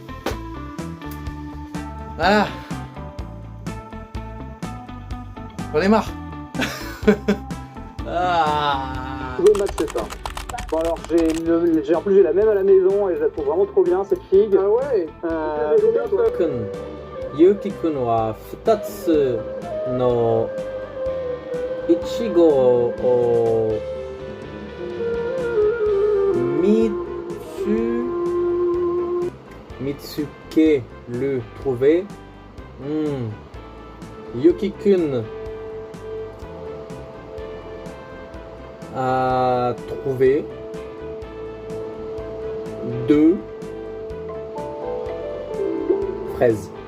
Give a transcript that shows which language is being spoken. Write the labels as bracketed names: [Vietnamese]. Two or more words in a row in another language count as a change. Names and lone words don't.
[French] Voilà. J'en ai marre. Le max, c'est ça. Bon alors en plus j'ai la même à la maison et je la trouve vraiment trop bien cette figue. Ah ouais. [Japanese] Yuki-kun wa 2つのいちごを見つける trouver. [French] Yuki-kun a trouvé 2 fraises.